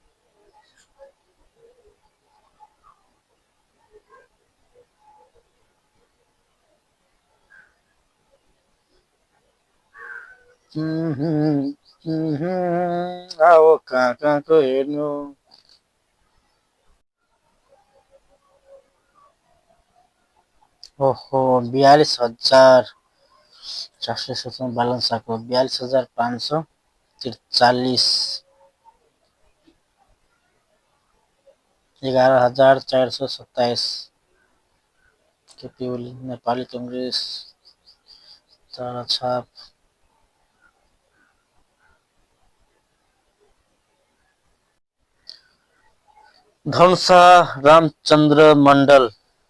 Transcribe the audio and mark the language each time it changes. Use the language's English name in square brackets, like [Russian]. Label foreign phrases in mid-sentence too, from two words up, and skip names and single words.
[Nepali] आओ कहाँको हेर्नु। ओहो 42,417 बालन्साको, 42,543, 11,427। केपी ओली, नेपाली कांग्रेस, तारा छाप, धनुषा रामचन्द्र मण्डल,